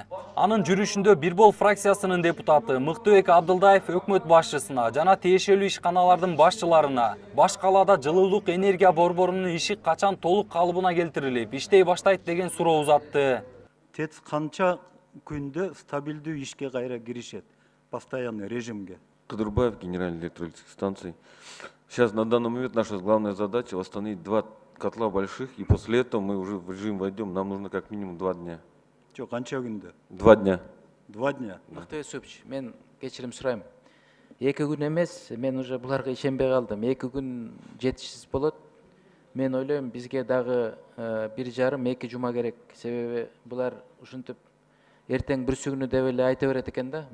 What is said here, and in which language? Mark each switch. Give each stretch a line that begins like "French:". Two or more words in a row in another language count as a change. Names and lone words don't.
Kyrgyz: Анын жүрүшүндө Бир Бол фракциясынын депутаты Мыктыбек Абдылдаев өкмөт башчысына жана тиешелүү ишканалардын башчыларына баш калаада жылуулук энергия борборунун иши качан толук калыбына келтирилип, иштей баштайт деген суроо узатты. ТЭЦ канча күндө стабилдүү ишке кайра киришет,
Russian: постоянный режимге? Кадырбаев, генеральный директор электростанций. Сейчас на данный момент наша главная задача восстановить 2 котла больших, и после этого мы уже в режим войдем. Нам нужно как минимум 2 дня. Что,
Kyrgyz: канча күндө?
Russian: 2 дня. 2 дня?
Kyrgyz: Мыктыбек Сөпч, мен кечирим сурайм. 2 күн эмес, мен уже буларга ишенбей калдым. 2 күн жетишсиз болот. Мен ойлойм, бизге дагы 1,5-2 жума керек. Себеби булар ушинтип эртең бүрсүгүнү деп эле айта берет экен да.